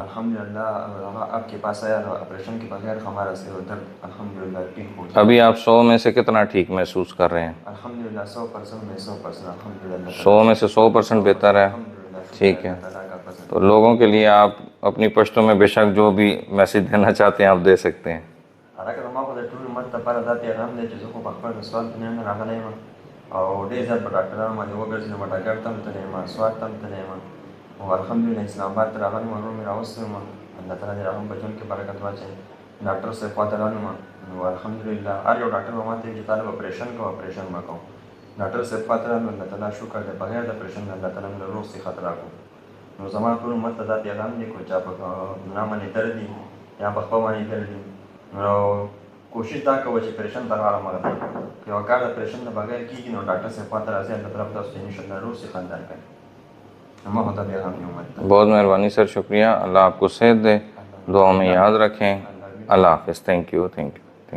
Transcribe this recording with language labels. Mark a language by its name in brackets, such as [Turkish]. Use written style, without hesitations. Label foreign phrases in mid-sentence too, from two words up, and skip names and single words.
[Urdu] الحمدللہ آپ کے پاس آیا تو آپریشن کے بغیر ہمارا سر درد الحمدللہ ٹھیک ہو گیا. ابھی آپ 100 میں سے کتنا ٹھیک محسوس کر رہے ہیں? الحمدللہ 100% میں 100% الحمدللہ تعالیٰ 100 میں سے 100% بہتر ہے. الحمدللہ شکر ہے ٹھیک ہے. اللہ تعالیٰ کا فضل. تو لوگوں کے لیے آپ اپنی پشتو میں بیشک جو بھی میسج دینا چاہتے ہیں آپ دے سکتے ہیں. [Pashto] هغه ما خو د ټول امت لپاره دا پیغام دی چې زه خو په خپل سوال ته نه راغلی یم او ډېر زیات په ډاکټرانو باندې وګرځېدم، ډاکټر ته هم تللی یم، سوات ته هم تللی یم او الحمدلله اسلام آباد ته راغلی یم، ورور مې راوستی یم. الله تعالی دې هغه هم په ژوند کې برکت واچوي. ډاکټر صاحب خوا ته رالم نو الحمدلله هر یو ډاکټر به ماته وایي چې طالب اپریشن کوه، اپریشن به کوم. ډاکټر صاحب خوا ته رالم، الله تعالی شکر دی بغیر د اپریشن نه الله تعالی مې روغ صحت راکړو. نو زما ټول امت ته دا پیغام دی که چا په ګناه باندې درد وي یا په خپه باندې درد وي نو کوشش دا کوه چې اپریشن ته غاړه مه ږدئ. که یو کار د اپریشن نه بغیر کېږي نو ډاکټر صاحب خوا ته راځئ، الله تعالی به تاسو ته انشاءالله روغ صحت درکړي. ما خو ته پیغام دی امت ته. [Urdu] بہت مہربانی سر، شکریہ۔ اللہ آپ کو صحت دے، دعا میں یاد رکھیں. اللہ حافظ. [English] thank you.